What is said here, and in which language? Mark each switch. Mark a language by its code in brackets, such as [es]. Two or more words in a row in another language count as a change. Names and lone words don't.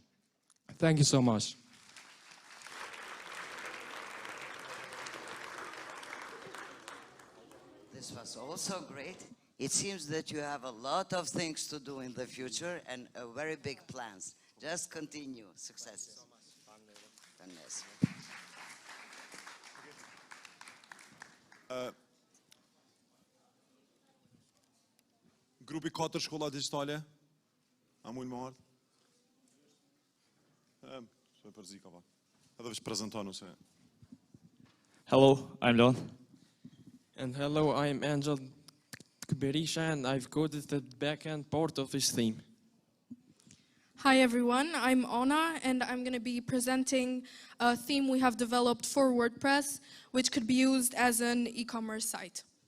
[en] Thank you so much. This was also great. It seems that you have a lot of things to do in the future and very big plans. Just continue. Success. Enes. [sq] Grupi 4 shkolla digjitale. A mund më ardh? S'e përzi ka pak. Edhe veç prezantonu se. [en] Hello, I'm Don. And hello, I'm Engjell Berisha, and I've coded the backend part of this theme. Hi everyone, I'm Ona, and I'm going to be presenting a theme we have developed for WordPress, which could be used as an e-commerce site.